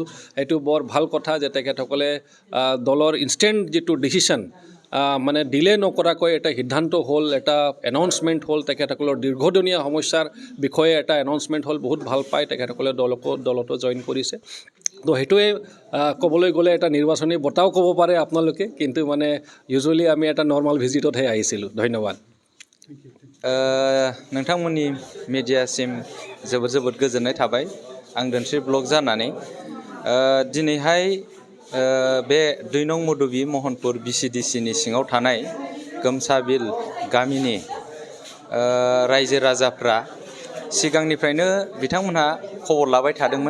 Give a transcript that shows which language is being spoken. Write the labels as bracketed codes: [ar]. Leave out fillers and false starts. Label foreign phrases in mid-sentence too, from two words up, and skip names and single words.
[as] এইটো বৰ ভাল কথা যে তেখেতসকলে দলৰ ইনষ্টেণ্ট যিটো ডিচিশ্যন মানে ডিলে নকৰাকৈ এটা সিদ্ধান্ত হ'ল, এটা এনাউন্সমেণ্ট হ'ল, তেখেতসকলৰ দীৰ্ঘদিনীয়া সমস্যাৰ বিষয়ে এটা এনাউন্সমেণ্ট হ'ল। বহুত ভাল পায় তেখেতসকলে দলতো জইন কৰিছে। তো সেইটোৱে ক'বলৈ গ'লে এটা নিৰ্বাচনী বঁটাও ক'ব পাৰে আপোনালোকে, কিন্তু মানে ইউজুৱেলি আমি এটা [en] normal visitতহে [as] আহিছিলোঁ। ধন্যবাদ। [brx] नोंथांमोननि मिडियासिम जोबोद गोजोननाय थाबाय आं धोनस्री ब्लक जानानै। दिनैहाय बे 2 नं मधुबी महनपुर VCDCनि सिङाव थानाय गोमसाबिल गामिनि रायजो राजाफ्रा सिगांनिफ्रायनो बिथांमोनहा खबर लाबाय थादोंमोन।